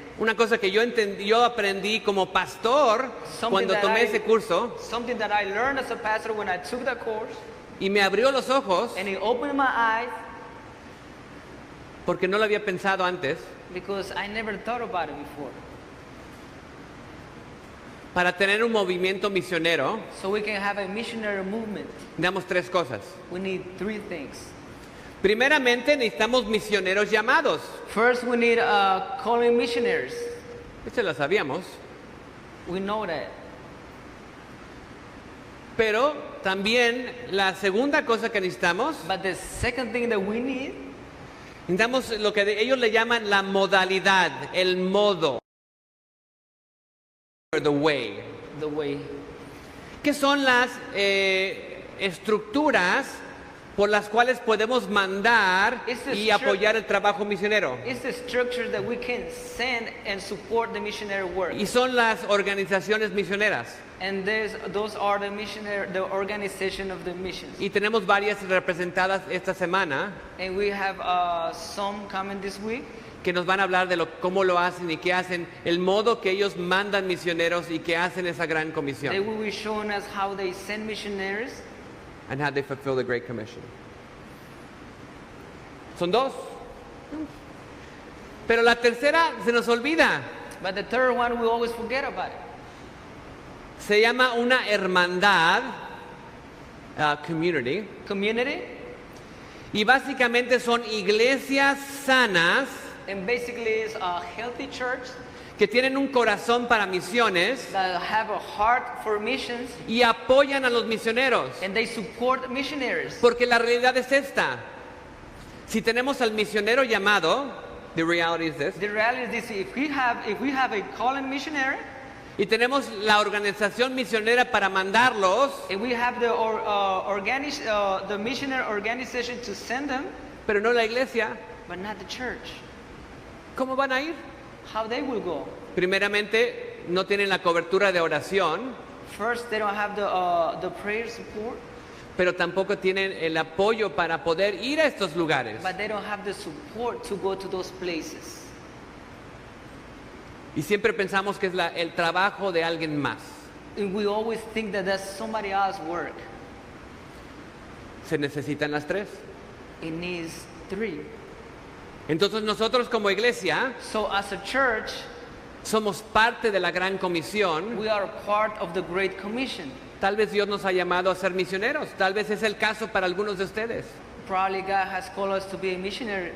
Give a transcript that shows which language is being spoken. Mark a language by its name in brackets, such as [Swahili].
[Spanish] una cosa que yo aprendí como pastor cuando tomé ese curso [English] something that I learned as a pastor when I took the course, [Spanish] y me abrió los ojos [English] and it opened my eyes [Spanish] porque no lo había pensado antes. [English] because I never thought about it before. [Spanish] Para tener un movimiento misionero, [English] So we can have a missionary movement. [Spanish] necesitamos tres cosas. [English] We need three things. [Spanish] Primeramente, necesitamos misioneros llamados. [English] First, we need calling missionaries. [Spanish] Eso lo sabíamos. [English] We know that. [Spanish] Pero también la segunda cosa que necesitamos, [English] But the second thing that we need, [Spanish] necesitamos lo que ellos le llaman la modalidad, el modo, [English] the way. the way. [Spanish] ¿Qué son las estructuras por las cuales podemos mandar [English] It's the [Spanish] y [English] stru- [Spanish] apoyar el trabajo misionero? [English] It's the structure that we can send and support the missionary work. [Spanish] Y son las organizaciones misioneras. [English] And those are the organization of the missions. [Spanish] Y tenemos varias representadas esta semana [English] And we have some coming this week [Spanish] que nos van a hablar de cómo lo hacen y qué hacen, el modo que ellos mandan misioneros y que hacen esa gran [English] They [Spanish] comisión. [English] will be showing us how they send missionaries And how they fulfill the Great Commission. [Spanish] Son dos. Pero la tercera se nos olvida. [English] but the third one we always forget about it. [Spanish] Se llama una hermandad, community. [English] Community, [Spanish] Y básicamente son iglesias sanas [English] and basically it's a healthy church [Spanish] que tienen un corazón para misiones [English] that have a heart for missions, [Spanish] y apoyan a los misioneros. [English] and they support missionaries. [Spanish] Porque la realidad es esta. Si tenemos al misionero llamado, [English] the reality is this, The reality is this: if we have a calling missionary, [Spanish] y tenemos la organización misionera para mandarlos, [English] and we have the missionary organization to send them, [Spanish] pero no la iglesia, [English] but not the church, [Spanish] ¿cómo van a ir? [English] how they will go? [Spanish] Primeramente, no tienen la cobertura de oración, [English] First, they don't have the prayer support, [Spanish] pero tampoco tienen el apoyo para poder ir a estos lugares. [English] but they don't have the support to go to those places. [Spanish] Y siempre pensamos que es el trabajo de alguien más. [English] And we always think that that's somebody else's work. [Spanish] Se necesitan las tres. [English] It needs three. [Spanish] Entonces nosotros como iglesia [English] So as a church, [Spanish] somos parte de la gran comisión. [English] we are part of the Great Commission. [Spanish] Tal vez Dios nos ha llamado a ser misioneros. Tal vez es el caso para algunos de ustedes. [English] Probably God has called us to be a missionary.